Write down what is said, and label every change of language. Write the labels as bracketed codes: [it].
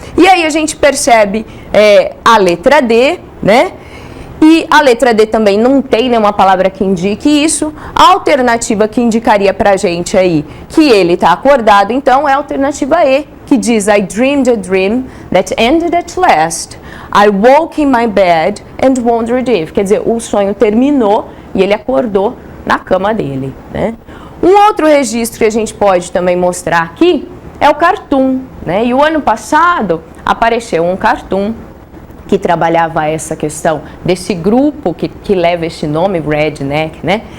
[pt] E aí a gente percebe a letra D, né? E a letra D também não tem nenhuma palavra que indique isso. A alternativa que indicaria pra gente aí que ele está acordado, então, é a alternativa E, que diz [en] I dreamed a dream that ended at last. I woke in my bed and wondered if. [pt] Quer dizer, o sonho terminou e ele acordou na cama dele, né? Um outro registro que a gente pode também mostrar aqui é o cartoon, né? E o ano passado apareceu um cartoon que trabalhava essa questão desse grupo que leva esse nome, Redneck, né?